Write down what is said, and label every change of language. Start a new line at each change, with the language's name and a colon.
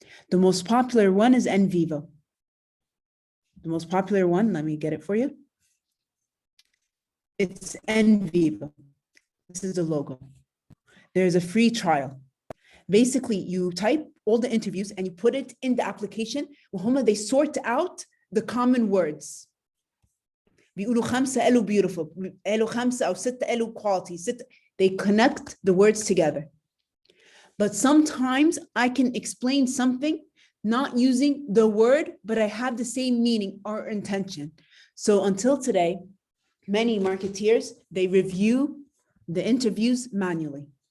English: The most popular one is NVivo. The most popular one, let me get it for you. It's NVivo. This is the logo. There's a free trial. Basically, you type all the interviews and you put it in the application.
Arabic: وهم
English: they sort out the common words.
Arabic: بيقولوا 5 قالوا beautiful, قالوا 5 أو 6 قالوا quality, 6.
English: They connect the words together. But sometimes I can explain something not using the word, but I have the same meaning or intention. So until today, many marketeers, they review the interviews manually.